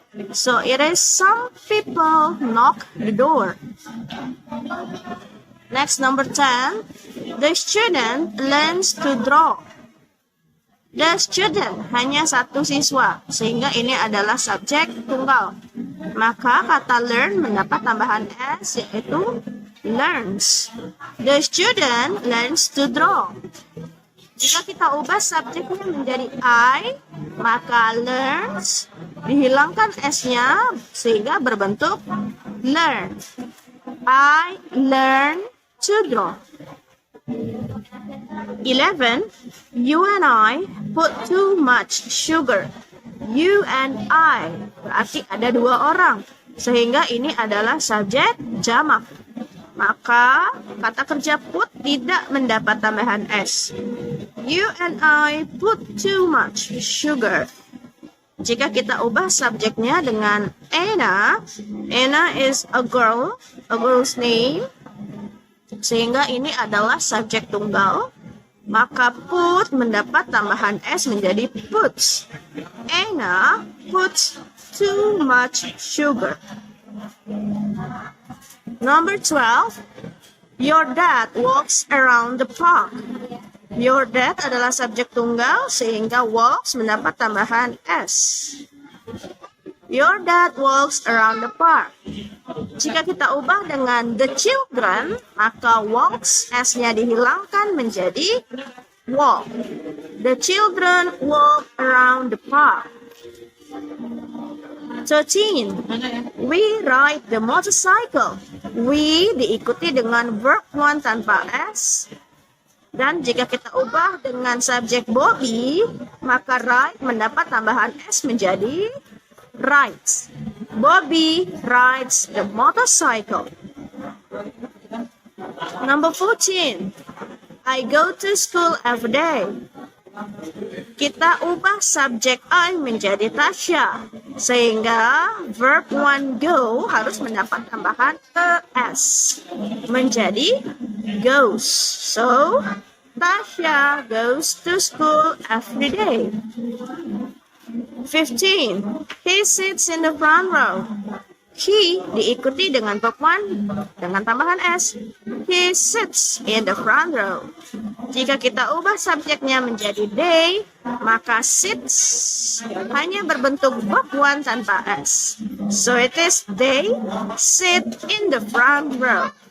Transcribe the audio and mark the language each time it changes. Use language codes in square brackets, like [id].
[en] So it is some people knock the door. Next, number 10, the student learns to draw. The student [id] hanya satu siswa, sehingga ini adalah subjek tunggal. Maka kata learn mendapat tambahan s yaitu learns. [en] The student learns to draw. [id] Jika kita ubah subjeknya menjadi I, maka learns dihilangkan s-nya sehingga berbentuk learn. [en] I learn to draw. 11. You and I put too much sugar. You and I [id] berarti ada dua orang, sehingga ini adalah subjek jamak. Maka kata kerja put tidak mendapat tambahan s. [en] You and I put too much sugar. [id] Jika kita ubah subjeknya dengan [en] Anna is a girl's name, [id] sehingga ini adalah subjek tunggal, maka put mendapat tambahan s menjadi puts. [en] Anna puts too much sugar. Number 12, your dad walks around the park. Your dad [id] adalah subjek tunggal sehingga walks mendapat tambahan s. [en] Your dad walks around the park. [id] Jika kita ubah dengan [en] the children, [id] maka walks s-nya dihilangkan menjadi walk. [en] The children walk around the park. 13. We ride the motorcycle. [id] We diikuti dengan verb one tanpa s. Dan jika kita ubah dengan subjek Bobby, maka ride mendapat tambahan s menjadi rides. [en] Bobby rides the motorcycle. Number 14. I go to school every day. [id] Kita ubah subjek I menjadi Tasha, sehingga verb one go harus mendapat tambahan es menjadi goes. [en] So, Tasha goes to school every day. 15. He sits in the front row. He [id] diikuti dengan verb one dengan tambahan s. [en] He sits in the front row. [id] Jika kita ubah subjeknya menjadi they, maka sits hanya berbentuk verb one tanpa s. [en] So it is they sit in the front row.